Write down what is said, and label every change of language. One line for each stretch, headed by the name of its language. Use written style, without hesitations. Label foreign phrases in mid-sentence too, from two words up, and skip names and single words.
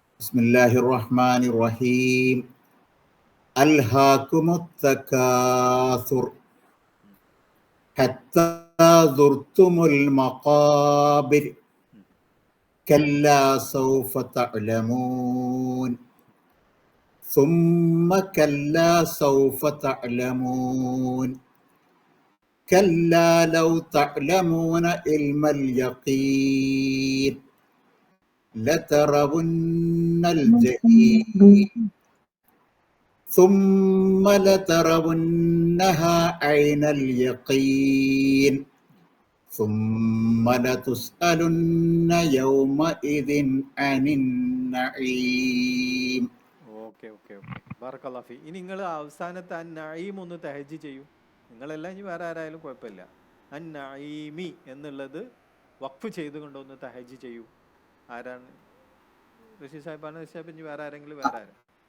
Arabic: بسم الله الرحمن الرحيم ألهاكم التكاثر حتى زرتم المقابر كلا سوف تعلمون ثم كلا سوف تعلمون كلا لو تعلمون علم اليقين لترون الجحيم ثم لترونها عين اليقين ثم لتسألن يومئذ عن النعيم.
English: okay okay okay.
Arabic: بارك الله في.
Malayalam: ഇനി നിങ്ങൾ അവസാനത്തെ അന്നഈം ഒന്ന് തഹജ്ജ് ചെയ്യൂ. നിങ്ങളെല്ലാം ഇനി വേറെ ആരായാലും കുഴപ്പമില്ല. അന്നഈമി എന്നുള്ളത് വഖഫ് ചെയ്തുകൊണ്ടൊന്ന് തഹജ്ജ് ചെയ്യൂ. ആരാണ്? റഷീദ് സാഹിബാണ്. റഷീദ് സാഹിബ് ഇനി വേറെ ആരെങ്കിലും? വേറെ ആരും?